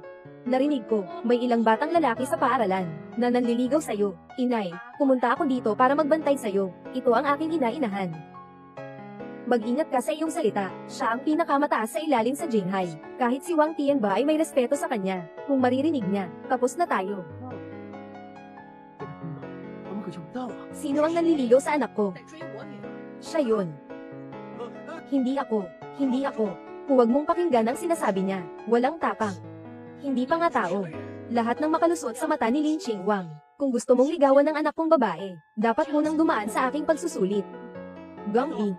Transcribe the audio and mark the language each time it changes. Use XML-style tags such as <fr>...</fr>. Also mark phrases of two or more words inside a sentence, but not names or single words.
<tl>Narinig ko, may ilang batang lalaki sa paaralan na nanliligaw sa'yo. Inay, pumunta ako dito para magbantay sa'yo. Ito ang aking ina-inahan. Mag-ingat ka sa iyong salita. Siya ang pinakamataas sa ilalim sa Jinghai. Kahit si Wang Tian ba ay may respeto sa kanya. Kung maririnig niya, tapos na tayo.</tl> <zh>我们可就到了。</zh> <tl>Sino ang nanliligaw sa anak ko?</tl> <zh>在追我女儿。</zh> <tl>Siya yun. Hindi ako. Hindi ako. Huwag mong pakinggan ang sinasabi niya. Walang tapang. Hindi pa nga tao. Lahat ng makalusot sa mata ni Lin Qingwang. Kung gusto mong ligawan ng anak kong babae, dapat munang dumaan sa aking pagsusulit. Gang Yi.</tl>